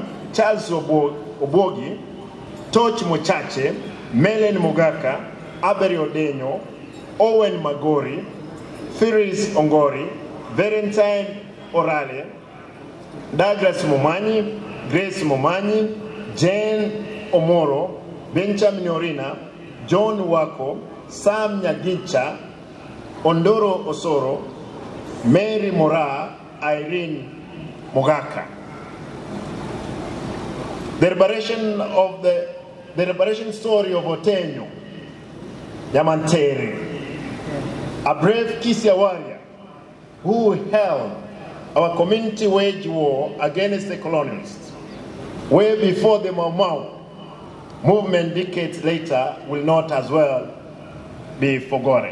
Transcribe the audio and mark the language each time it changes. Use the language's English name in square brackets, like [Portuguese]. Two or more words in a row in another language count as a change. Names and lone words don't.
[English] Charles Obogi, Toch Mochache, Melen Mugaka, Aberi Odenyo, Owen Magori, Firis Ongori, Valentine Orale, Douglas Momani, Grace Momani, Jane Omoro, Benjamin Orina, John Wako, Sam Nyagicha, Ondoro Osoro, Mary Mora, Irene Mogaka. The liberation story of Otenyo, Yamantere, a brave Kisii warrior who held our community wage war against the colonialists, way before the Mau Mau movement decades later will not as well be forgotten.